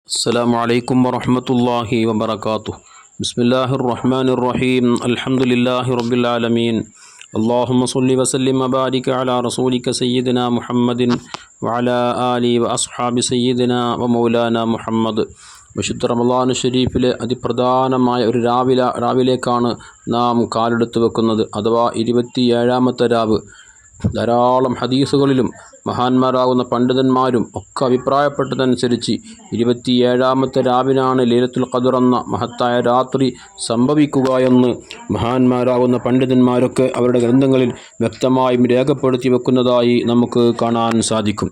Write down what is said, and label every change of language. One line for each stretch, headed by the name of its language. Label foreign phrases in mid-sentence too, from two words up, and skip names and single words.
Arabic: السلام عليكم ورحمة الله وبركاته. بسم الله الرحمن الرحيم. الحمد لله رب العالمين. اللهم صل وسلم وبارك على رسولك سيدنا محمد وعلى آله وأصحاب سيدنا ومولانا محمد.
Malayalam: വിശുദ്ധ റമളാൻ ഷരീഫിലെ അതിപ്രധാനമായ ഒരു രാവിലേക്കാണ് നാം കാലെടുത്ത് വെക്കുന്നത്, അഥവാ 27ാമത്തെ രാവ്. ധാരാളം ഹദീസുകളിലും മഹാന്മാരാകുന്ന പണ്ഡിതന്മാരും ഒക്കെ അഭിപ്രായപ്പെട്ടതനുസരിച്ച് 27ാമത്തെ രാവിനാണ് ലൈലത്തുൽ ഖദ്ർ എന്ന മഹത്തായ രാത്രി സംഭവിക്കുക എന്ന് മഹാന്മാരാകുന്ന പണ്ഡിതന്മാരൊക്കെ അവരുടെ ഗ്രന്ഥങ്ങളിൽ വ്യക്തമായും രേഖപ്പെടുത്തി വെക്കുന്നതായി നമുക്ക് കാണാൻ സാധിക്കും.